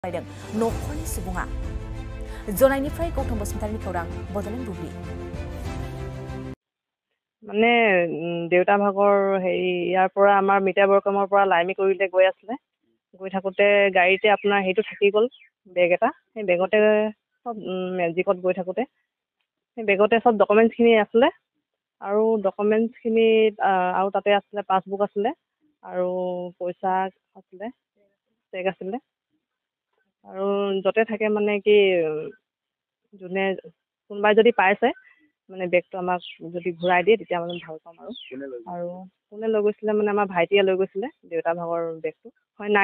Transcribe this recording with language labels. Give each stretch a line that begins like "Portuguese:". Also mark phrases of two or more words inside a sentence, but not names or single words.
Bodo: न'खरनि सुबुङा जनायनिफ्राय गौतम बसुमतारीनि खौरां बड'लेण्ड बुब्लि
Assamese: মানে দেউতা ভাগৰ হেৰি ইয়াৰ পৰা আমাৰ মিটাৰ বৰকামৰ পৰা লাইমি কৰিলে গৈ আছিলে গৈ থাকোঁতে গাড়ীতে আপোনাৰ হেৰিটো থাকি গ'ল বেগ এটা সেই বেগতে চব মেজিকত গৈ থাকোঁতে সেই বেগতে চব ডকুমেণ্টছখিনি আছিলে আৰু ডকুমেণ্টছখিনিত আৰু তাতে আছিলে পাছবুক আছিলে আৰু পইচা আছিলে চেক আছিলে আৰু য'তে থাকে মানে কি যোনে কোনোবাই যদি পাইছে মানে বেগটো আমাক যদি ঘূৰাই দিয়ে তেতিয়া মানে ভাল পাম আৰু কোনে লৈ গৈছিলে মানে আমাৰ ভাইটিয়ে লৈ গৈছিলে দেউতা ভাগৰ বেগটো হয়